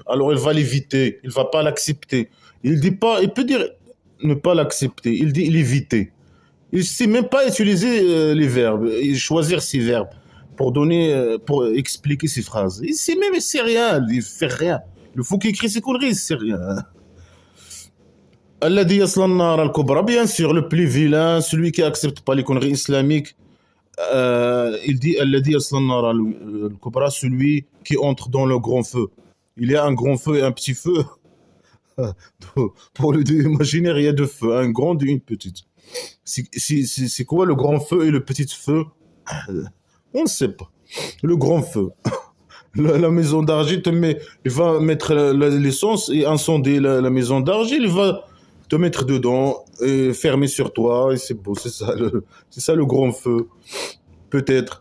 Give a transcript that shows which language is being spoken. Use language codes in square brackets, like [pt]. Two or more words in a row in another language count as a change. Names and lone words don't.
[fr] Alors il va l'éviter, il va pas l'accepter. Il dit pas, il peut dire ne pas l'accepter. Il dit l'éviter. Il sait même pas utiliser les verbes, et choisir ses verbes pour donner, pour expliquer ses phrases. Il sait même, il sait rien, il fait rien. Il faut qu'il écrit ses conneries, il sait rien. [ar] الذي يصلى النار الكبرى, [fr] bien sûr, le plus vilain, celui qui accepte pas les conneries islamiques. Il dit [ar] الذي يصلى النار الكبرى, [fr] celui qui entre dans le grand feu. Il y a un grand feu et un petit feu. Pour le Dieu imaginaire, il y a deux feux, un grand et une petite. C'est quoi le grand feu et le petit feu? On ne sait pas. Le grand feu. La maison d'argile il va mettre l'essence et incender la maison d'argile, il va te mettre dedans et fermer sur toi, et c'est beau, c'est ça le grand feu, peut-être.